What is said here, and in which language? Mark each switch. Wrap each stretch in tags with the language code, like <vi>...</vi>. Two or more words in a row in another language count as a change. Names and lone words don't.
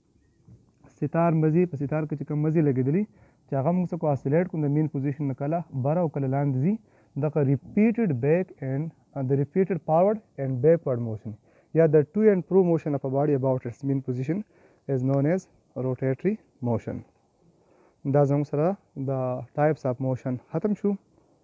<ps>ستار مزي په ستار کې چې کوم مزي لګېدلي چې هغه موږ څه کو اسیلیټ کړو د</ps> <en>mean position</en> <ps>نه کله بره او کله لاندې ځي دغه</ps> <en>repeated back and the repeated forward and backward motion yeah the to and fro motion of a body about its mean position is known as rotatory motion</en> <ps>دا زموږ سره د</ps> <en>types of motion</en> <ps>ختم شو</ps>